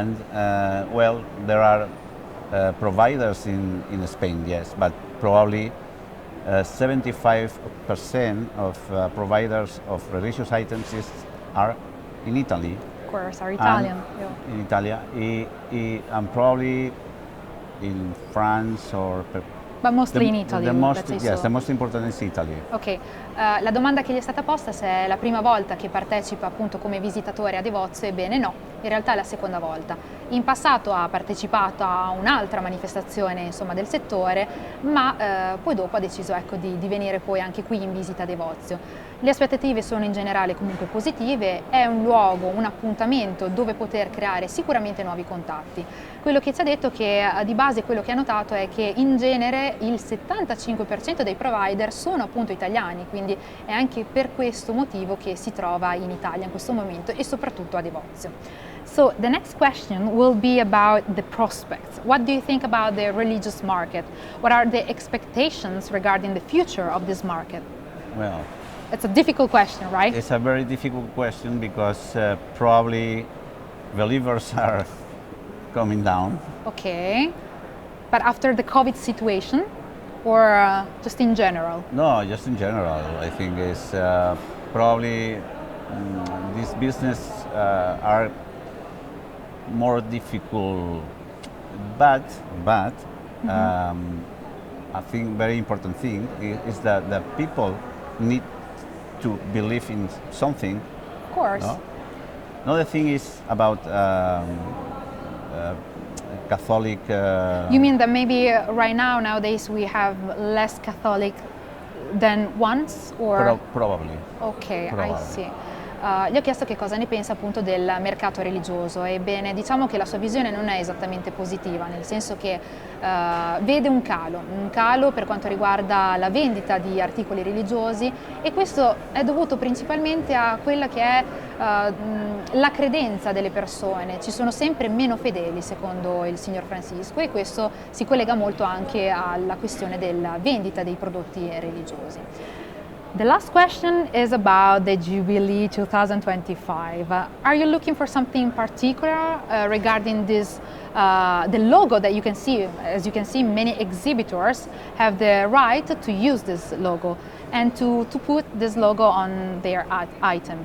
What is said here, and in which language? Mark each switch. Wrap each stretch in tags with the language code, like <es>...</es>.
<en>And well, there are providers in Spain, yes, but probably 75% of providers of religious items are in Italy. Are Italian.</en> <it>In Italia,</it> <en>and probably in France or. But mostly in Italy. The most important is Italy.</en> <it>Ok, la domanda che gli è stata posta se è la prima volta che partecipa appunto come visitatore a Devotio, ebbene no, in realtà è la seconda volta. In passato ha partecipato a un'altra manifestazione insomma del settore, ma poi dopo ha deciso di venire poi anche qui in visita a Devotio. Le aspettative sono in generale comunque positive, è un luogo, un appuntamento dove poter creare sicuramente nuovi contatti. Quello che ci ha detto che di base quello che ha notato è che in genere il 75% dei provider sono appunto italiani, quindi è anche per questo motivo che si trova in Italia in questo momento e soprattutto a Devotio.</it> <en>So the next question will be about the prospects. What do you think about the religious market? What are the expectations regarding the future of this market? Well, it's a difficult question, right? It's a very difficult question because probably believers are coming down. Okay, but after the COVID situation or just in general? No, just in general. I think it's probably this business are more difficult, but I think very important thing is that the people need to believe in something. Of course. No? Another thing is about Catholic. You mean that maybe nowadays we have less Catholic than once, or? Probably. Okay, probably. I see.</en> <it>Gli ho chiesto che cosa ne pensa appunto del mercato religioso. Ebbene, diciamo che la sua visione non è esattamente positiva, nel senso che vede un calo per quanto riguarda la vendita di articoli religiosi, e questo è dovuto principalmente a quella che è la credenza delle persone. Ci sono sempre meno fedeli, secondo il signor Francisco, e questo si collega molto anche alla questione della vendita dei prodotti religiosi.</it> <en>The last question is about the Jubilee 2025. Are you looking for something in particular regarding this the logo that you can see. As you can see, many exhibitors have the right to use this logo and to put this logo on their item.</en>